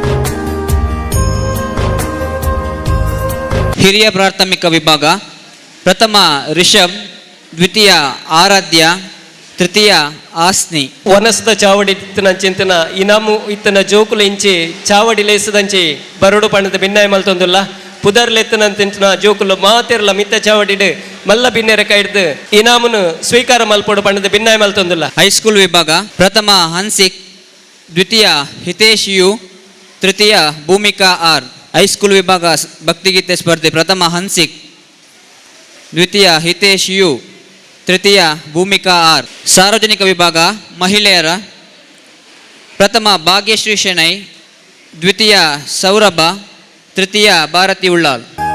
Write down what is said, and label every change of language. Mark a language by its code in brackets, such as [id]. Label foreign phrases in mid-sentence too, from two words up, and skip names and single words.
[kn] ಹಿರಿಯ ಪ್ರಾಥಮಿಕ ವಿಭಾಗ ಪ್ರಥಮ ರಿಷಬ್ ದ್ವಿತೀಯ ಆರಾಧ್ಯ ತೃತೀಯ ಆಸ್ನಿ [tcy] ವನಸ್ದ ಚಾವಡಿ ಇತ್ತನ ಚಿಂತನ ಇನಾಮು ಇತ್ತನ ಜೋಕುಲು ಇಂಚಿ ಚಾವಡಿ ಲೇಸದಂಚಿ ಬರಡು ಪಣದ ಭಿನ್ನಾಯ ಮಲ್ತೊಂದುಲ್ಲ ಪುದರ್ಲೆತ್ತನಂತಿನ ಜೋಕುಲು ಮಾತಿರಲ್ಲ ಮಿತ್ತ ಚಾವಡಿಡು ಮಲ್ಲ ಭಿನ್ನೆರ ಕೈಡ್ದು ಇನಾಮುನು ಸ್ವೀಕಾರ ಮಲ್ಪೊಡು ಪಣದ ಭಿನ್ನಾಯ ಮಲ್ತೊಂದುಲ್ಲ [kn] ಹೈಸ್ಕೂಲ್ ವಿಭಾಗ ಪ್ರಥಮ ಹನ್ಸಿಕ್ ದ್ವಿತೀಯ ಹಿತೇಶ್ ಯು ತೃತೀಯ ಭೂಮಿಕಾ ಆರ್ ಹೈಸ್ಕೂಲ್ ವಿಭಾಗ ಭಕ್ತಿಗೀತೆ ಸ್ಪರ್ಧೆ ಪ್ರಥಮ ಹನ್ಸಿಕ್ ದ್ವಿತೀಯ ಹಿತೇಶ್ ಯು ತೃತೀಯ ಭೂಮಿಕಾ ಆರ್ ಸಾರ್ವಜನಿಕ ವಿಭಾಗ ಮಹಿಳೆಯರ ಪ್ರಥಮ ಭಾಗ್ಯಶ್ರೀ ಶೆಣೈ ದ್ವಿತೀಯ ಸೌರಭ ತೃತೀಯ ಭಾರತಿ ಉಳ್ಳಾಲ್